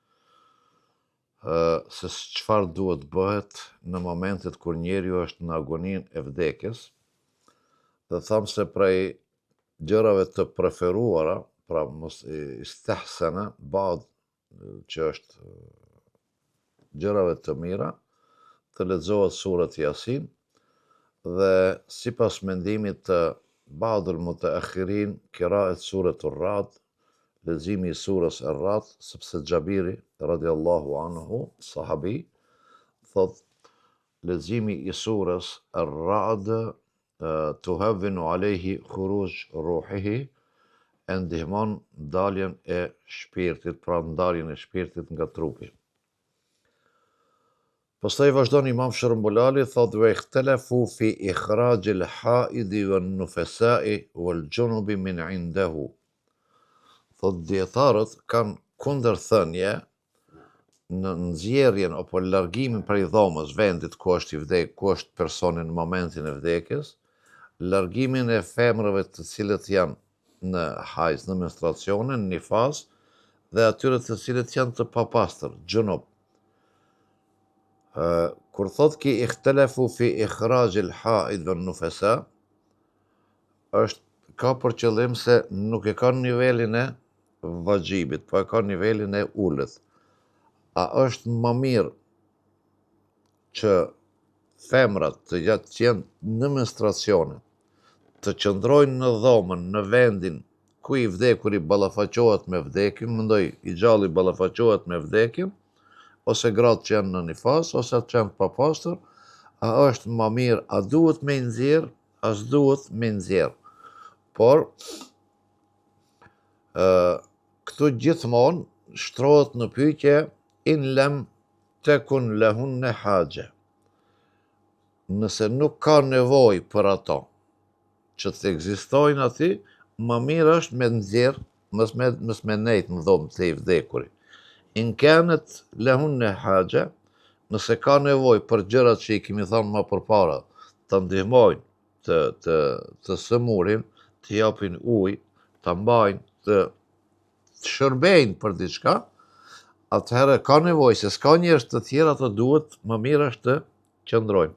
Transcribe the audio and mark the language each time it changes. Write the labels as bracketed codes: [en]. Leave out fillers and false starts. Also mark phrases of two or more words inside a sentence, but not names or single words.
[sq] se çfarë duhet bëhet në momentet kur njeriu është në agoninë e vdekjes, dhe thamë se prej gjërave të preferuara, pra mos [ar] استحسن بعض, [sq] që është gjërave të mira, të lexohet surat Yasin, dhe sipas mendimit të [ar] بعض المتأخرين قراءة سورة الرعد, [sq] leximi i surës Ar-Ra'd, sepse Xhabiri [ar] رضي الله عنه, [sq] sahabi, thot leximi i surës Ar-Ra'd [ar] تهون عليه خروج روحه, [sq] e ndihmon daljen e shpirtit, pra ndarjen e shpirtit nga trupi. Pastaj vazhdon Imam Shërumbulali, thot [ar] واختلفوا في إخراج الحائض والنفساء والجنب من عنده. [sq] Thot dietarët kanë kundërthënie në nxjerrjen apo largimin prej dhomës, vendit ku është i vdekur, ku është personi në momentin e vdekjes, largimin e femrave të cilët janë në hajz, në menstruacione, në nifas, dhe atyre të cilët janë të papastër, gjunub. Kur thot ki [ar] اختلفوا في إخراج الحائض والنفساء, [sq] ka për qëllim se nuk e ka nivelin e vajibit, po e ka nivelin e ulët. A është më mirë që femrat të jenë në menstruacione, të qëndrojnë në dhomën, në vendin ku i vdekuri ballafaqohet me vdekjen, mendoj i gjalli ballafaqohet me vdekjen, ose gratë që janë në nifas, ose që janë papastër, a është më mirë, a duhet me nxjerr, a s'duhet me nxjerr. Por këtu gjithmonë shtrohet në pyetje [ar] إن لم تكن لهن حاجة. [sq] Nëse nuk ka nevojë për ato që të ekzistojnë aty, më mirë është me nxjerr, mos me nejt në dhomë të i vdekuri. [ar] إن كانت لهن حاجة, [sq] nëse ka nevojë për gjërat që i kemi thënë më përpara, të ndihmojnë të sëmurin, të japin ujë, të mbajnë, të shërbejnë për diçka, atëherë ka nevojë, se s'ka njerëz të tjerë, ato duhet më mirë është të qëndrojnë.